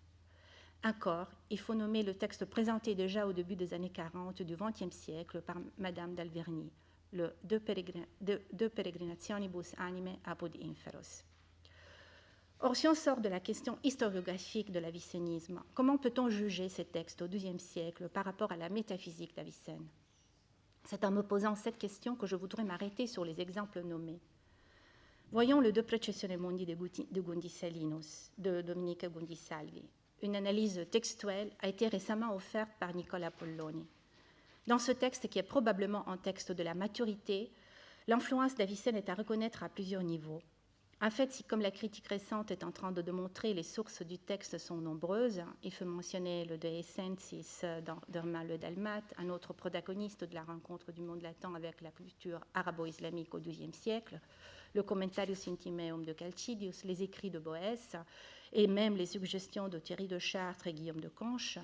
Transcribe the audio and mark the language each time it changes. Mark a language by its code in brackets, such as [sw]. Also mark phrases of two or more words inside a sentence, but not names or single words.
[fr] Encore, il faut nommer le texte présenté déjà au début des années 40 du XXe siècle par Madame d'Alverny, le De Peregrinationibus Anime apud Inferos. Or, si on sort de la question historiographique de l'avicénisme, comment peut-on juger ces textes au XIIe siècle par rapport à la métaphysique d'Avicenne ? C'est en me posant cette question que je voudrais m'arrêter sur les exemples nommés. Voyons le De Precessione Mundi de Gondi-Salinus, de Dominique Gondi-Salvi. Une analyse textuelle a été récemment offerte par Nicola Polloni. Dans ce texte, qui est probablement un texte de la maturité, l'influence d'Avicenne est à reconnaître à plusieurs niveaux. En fait, si comme la critique récente est en train de démontrer, les sources du texte sont nombreuses, il faut mentionner le De Essentis d'Hermann le Dalmate, un autre protagoniste de la rencontre du monde latin avec la culture arabo-islamique au XIIe siècle, le Commentarius Intimeum de Calcidius, les écrits de Boès et même les suggestions de Thierry de Chartres et Guillaume de Conches.